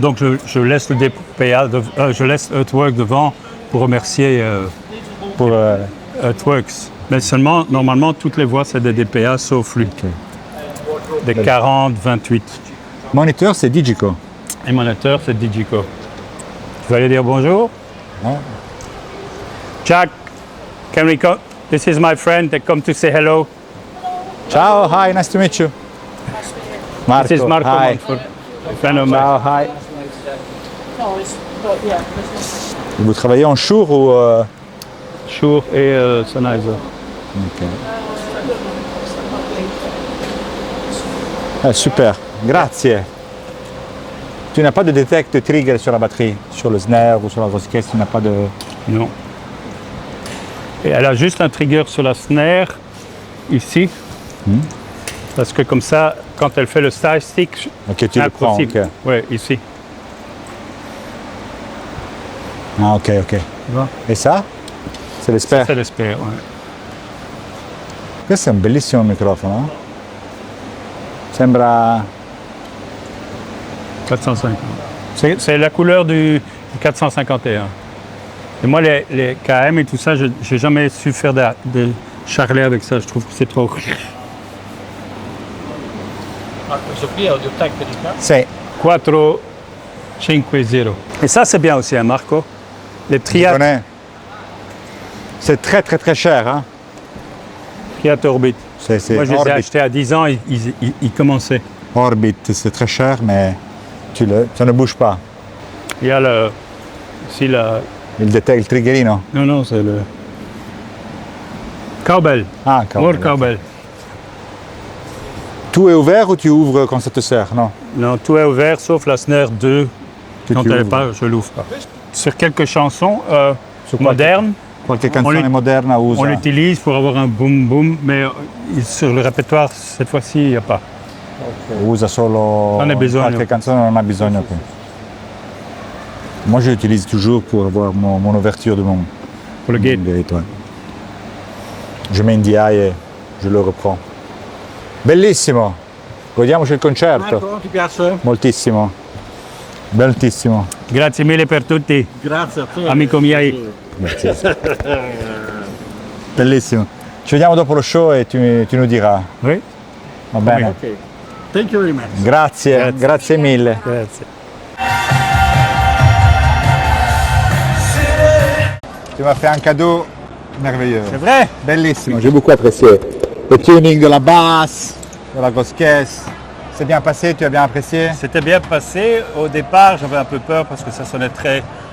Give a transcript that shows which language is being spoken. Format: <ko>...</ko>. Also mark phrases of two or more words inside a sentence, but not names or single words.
<fr>Donc je laisse le DPA, je laisse Earthworks devant pour remercier Pour, Earthworks. Mais seulement, normalement, toutes les voix, c'est des DPA sauf lui. Des 40, 28. Moniteur, c'est Digico. Et moniteur, c'est Digico. Tu vas aller dire bonjour? Ouais.</fr> <en>Jack, can we come? This is my friend. They come to say hello. Ciao, hi, nice to meet you. Marco, This is Marco hi. Montfort, a friend of mine. Ciao, hi.</en> <fr>Et vous travaillez en Shure ou... Shure et Sennheiser. Ok. Ah, super, grazie. Tu n'as pas de detect trigger sur la batterie, sur le snare ou sur la grosse caisse, tu n'as pas de... Non. Et elle a juste un trigger sur la snare, ici. Parce que comme ça, quand elle fait le style stick, Ok, tu le prends, ok. Oui, ici. Ah, ok, ok. Tu vois? E ça? C'est l'espère. C'est l'espère, ouais.</fr> <it>Questo è un bellissimo microfono. Sembra... 450.</it> <fr>C'est la couleur du 451. Et moi, les KM et tout ça, je n'ai jamais su faire de charlet avec ça. Je trouve que c'est trop.</fr> <it>Questo qui è audio tecnica. Sì, 4, 5, 0.</it> <fr>Et ça, c'est bien aussi, hein, Marco. Les je Triat connais. C'est très très très cher. Hein. Orbit. C'est Moi, je les ai Orbit. achetés à 10 ans, ils commençaient. Orbit, c'est très cher, mais ça ne bouge pas. Il y a ici la... Il détecte il triggerino. Non, c'est le... Cowbell. Ah,</fr> <en>More</en> <it>cavolo.</it> <en>cowbell.</en> <fr>Tout est ouvert ou tu ouvres quand ça te sert? Non. Non, tout est ouvert, sauf la snare 2. Que Quand tu elle n'est ouvres. pas, je l'ouvre pas. Sur quelques chansons</fr> <it>Su qualche-</it> <fr>modernes,</fr> <it>Qualche canzone</it> <fr>On</fr> <it>moderna usa.</it> <fr>on l'utilise pour avoir un boom boom, mais sur le répertoire, cette fois-ci, il n'y a pas.</fr> <it>Usa solo Non ne bisogno. qualche canzone, non ha bisogno qui.</it> <fr>Moi, je l'utilise toujours pour avoir mon ouverture de mon Pour le gate. gate, ouais. Je mets in DI et je le reprends.</fr> <it>Bellissimo! Godiamoci il concerto. Marco, ti piace? Moltissimo. Bellissimo. Grazie mille per tutti, Grazie a te. amico miei. Bellissimo. Ci vediamo dopo lo show e</it> <fr>tu nous diras. Oui,</fr> <it>Va bene?</it> <en>Ok. Thank you very much.</en> <it>Grazie, grazie mille. grazie.</it> <fr>Tu m'as fait un cadeau merveilleux. C'est vrai? Bellissimo, j'ai beaucoup apprécié. Le tuning de la basse, de la grosse caisse. C'est bien passé, tu as bien apprécié? C'était bien passé. Au départ, j'avais un peu peur parce que ça sonnait très</fr>